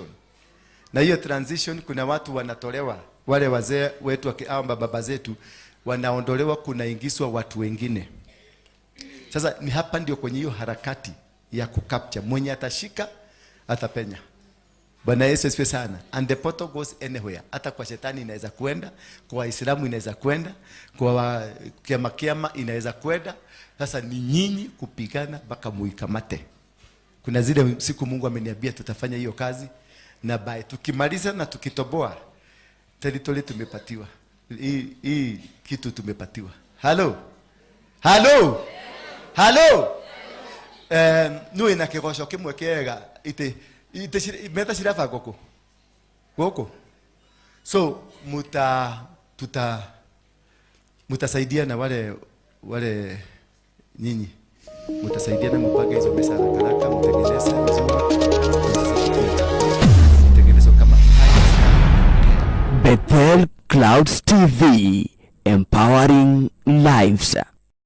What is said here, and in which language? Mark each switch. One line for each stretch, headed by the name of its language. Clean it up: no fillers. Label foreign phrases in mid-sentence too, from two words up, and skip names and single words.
Swahili: Na hiyo transition kuna watu wanatolewa, wale wazee wetu au baba zetu wanaondolewa, kunaingizwa watu wengine. Sasa ni hapa ndio kwenye hiyo harakati ya kukapcha, mwenye atashika atapenya. Bwana Yesu asifiwe sana.
English: And the portal goes anywhere.
Swahili: Hata kwa shetani inaweza kwenda, kwa Waislamu inaweza kwenda, kwa kiama inaweza kwenda. Sasa ni nyinyi kupigana mpaka muikamate. Kuna zile siku Mungu ameniambia tutafanya hiyo kazi, na bae tukimaliza na tukitoboa territory tumepatiwa. Hii kitu tumepatiwa. Hello. Nui na kigosho kimwe kiega meta shirafa goko. So mutasaidia na wale nyinyi mutasaidia na mpaka hizo pesa haraka mtengeneze kama
English: Bethel Clouds TV, empowering lives.